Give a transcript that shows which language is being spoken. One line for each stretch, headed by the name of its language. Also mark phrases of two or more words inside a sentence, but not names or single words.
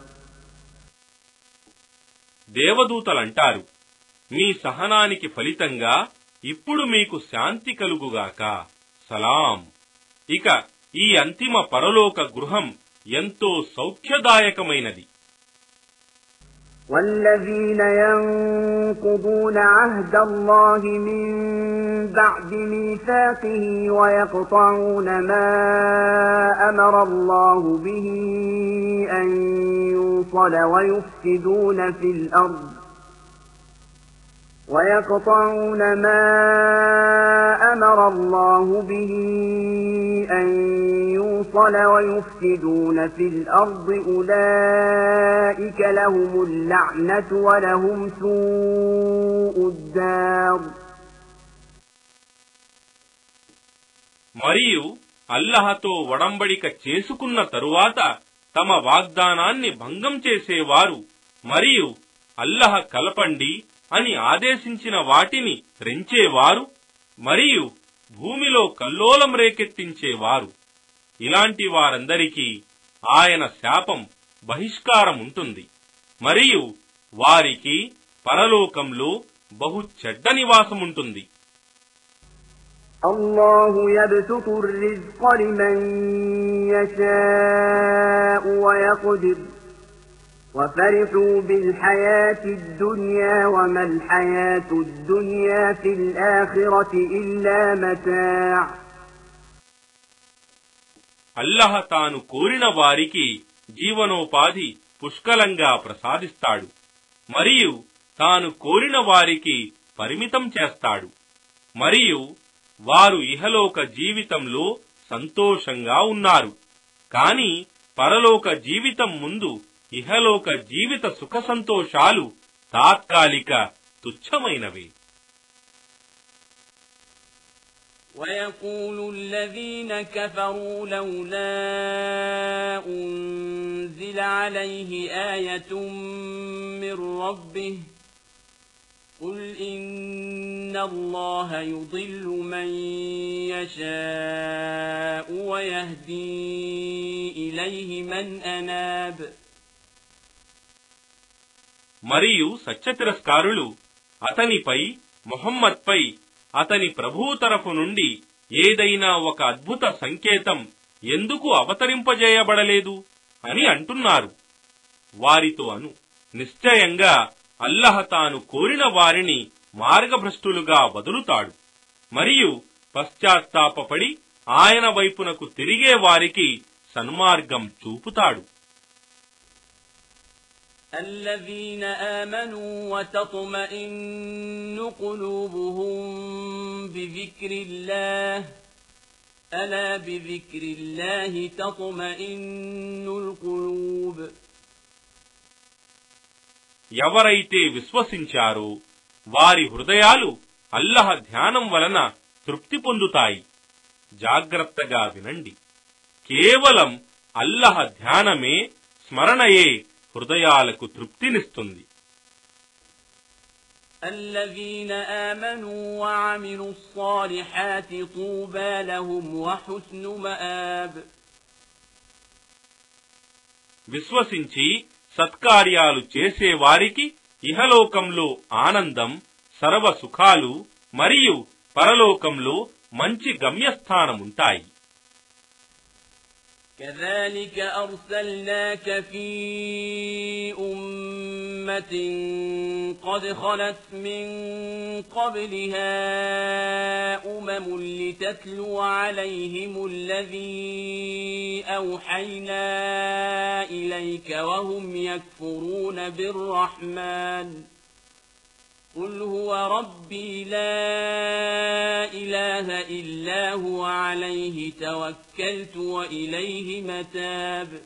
Telugu: దేవదూతలంటారు మీ సహనానికి ఫలితంగా ఇప్పుడు మీకు శాంతి కలుగుగాక సలాం ఇక ఈ అంతిమ పరలోక గృహం ఎంతో సౌఖ్యదాయకమైనది
Arabic: والذين ينقضون عهد الله من بعد ميثاقه ويقطعون ما أمر الله به أن يوصل ويفسدون في الأرض ويقطعون ما أمر الله به أن يوصل ويفسدون في الأرض أولئك لهم اللعنة ولهم سوء الدار
Telugu: మరియు అల్లాహ్తో ఒడంబడిక చేసుకున్న తరువాత తమ వాగ్దానాన్ని భంగం చేసేవారు మరియు అల్లాహ్ కలపండి అని ఆదేశించిన వాటిని త్రెంచేవారు మరియు భూమిలో కల్లోలం రేకెత్తించేవారు ఇలాంటి వారందరికీ ఆయన శాపం బహిష్కారం ఉంటుంది మరియు వారికి పరలోకంలో బహు చెడ్డ నివాసముంటుంది
Arabic: الله يبسط الرزق لمن يشاء ويقدر وفرحوا بالحياة الدنيا وما الحياة الدنيا في الآخرة إلا متاع
Telugu: అల్లాహ్ తాను కోరిన వారికి జీవనోపాధి పుష్కలంగా ప్రసాదిస్తాడు మరియు తాను కోరిన వారికి పరిమితం చేస్తాడు మరియు వారు ఇహలోక జీవితంలో సంతోషంగా ఉన్నారు కాని పరలోక జీవితం ముందు ఇహలోక జీవిత సుఖ సంతోషాలు తాత్కాలిక తుచ్చమైనవి
Arabic: ويقول الذين كفروا لولا أنزل عليه آية من ربه قل إن الله يضل من يشاء ويهدي إليه من أناب.
Telugu: మరియు సత్యతిరస్కారులు అతనిపై ముహమ్మద్పై అతని ప్రభువు తరఫు నుండి ఏదైనా ఒక అద్భుత సంకేతం ఎందుకు అవతరింపజేయబడలేదు అని అంటున్నారు. వారితో అను, నిశ్చయంగా అల్లహ తాను కోరిన వారిని మార్గభ్రష్టులుగా వదులుతాడు మరియు పశ్చాత్తాపపడి ఆయన వైపునకు తిరిగే వారికి సన్మార్గం చూపుతాడు.
Arabic: الذين آمنوا وتطمئن قلوبهم بذكر الله ألا بذكر الله تطمئن القلوب.
Telugu: ఎవరైతే విశ్వసించారో వారి హృదయాలు అల్లహ ధ్యానం వలన తృప్తి పొందుతాయి. జాగ్రత్తగా వినండి, కేవలం అల్లహ ధ్యానమే, స్మరణయే హృదయాలకు తృప్తినిస్తుంది.
Arabic: الذين آمنوا وعملوا الصالحات طوبى لهم وحسن مآب.
Telugu: విశ్వసించి సత్కార్యాలు చేసేవారికి ఇహలోకంలో ఆనందం, సర్వ సుఖాలు మరియు పరలోకంలో మంచి గమ్యస్థానముంటాయి.
Arabic: كذلك أرسلناك في أمة قد خلت من قبلها لتتلو عليهم الذي أوحينا إليك وهم يكفرون بالرحمن قل هو ربي لا إله إلا هو عليه توكلت وإليه متاب.